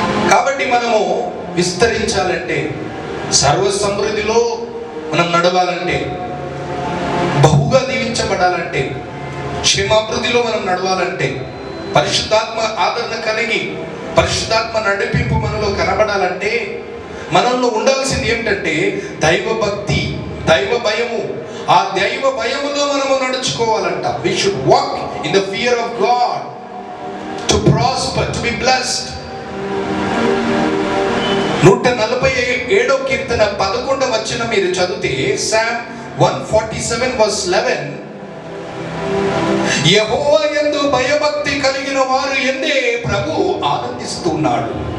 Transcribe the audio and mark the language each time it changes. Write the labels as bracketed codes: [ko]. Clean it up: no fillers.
[te] కాబట్టి మనము విస్తరించాలంటే, సర్వ సమృద్ధిలో మనం నడవాలంటే, బహుగా దీవించబడాలంటే, క్షేమాభివృద్ధిలో మనం నడవాలంటే పరిశుద్ధాత్మ ఆదరణ కలిగి పరిశుద్ధాత్మ నడిపింపు మనలో కనబడాలంటే మనలో ఉండాల్సింది ఏమిటంటే దైవ భక్తి, దైవ భయము. ఆ దైవ భయములో మనము నడుచుకోవాలంట. [en] We should walk in the fear of God to prosper, to be blessed. [te] 147వ కీర్తన 11వ వచనం మీరు చదివితే, Psalm 147 verse 11, యెహోవా యందు భయభక్తి కలిగిన వారు ఎందే ప్రభు ఆనందిస్తున్నాడు.